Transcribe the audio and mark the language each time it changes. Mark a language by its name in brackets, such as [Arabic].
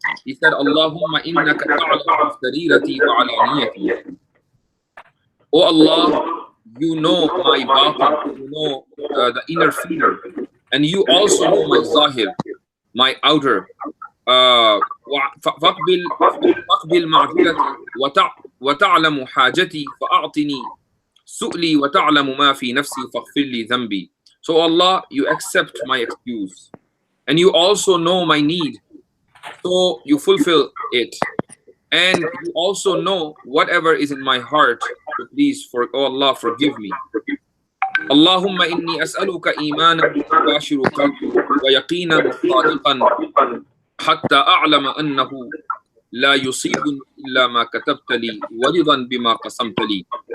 [English] He said, [Arabic] Allahumma innaka ta'lamu sarirati wa alaniyati. [English] Oh Allah, you know my batin, you know the inner feeler, and you also know my zahir, my outer. [Arabic] فاقبل معذرتي وتعلم حاجتي فأعطني سؤلي وتعلم ما في نفسي فاغفر لي ذنبي. [English] So Allah, you accept my excuse, and you also know my need, so you fulfill it, and you also know whatever is in my heart. So please, oh Allah, forgive me. [Arabic] اللهم إني أسألك إيمانا يباشر قلبي ويقينا صادقا حتى أعلم أنه لا يصيبني إلا ما كتبت لي ورضا بما قسمت لي.